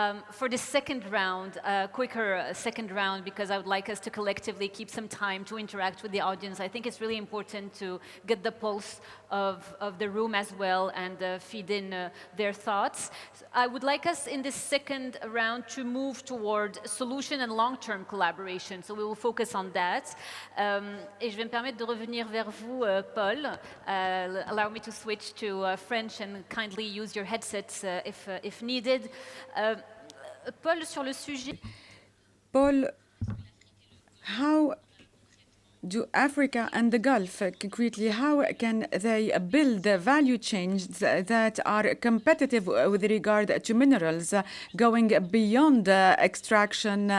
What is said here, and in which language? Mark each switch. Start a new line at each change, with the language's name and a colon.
English: For the second round, quicker second round, because I would like us to collectively keep some time to interact with the audience. I think it's really important to get the pulse of the room as well and feed in their thoughts. I would like us in this second round to move toward solution and long-term collaboration. So we will focus on that.
French: Et je vais me permettre de revenir vers vous, Paul.
English: Allow me to switch to French and kindly use your headsets if needed.
French: Paul, sur le sujet.
English: Paul, how do Africa and the Gulf, concretely, how can they build value chains that are competitive with regard to minerals, going beyond extraction?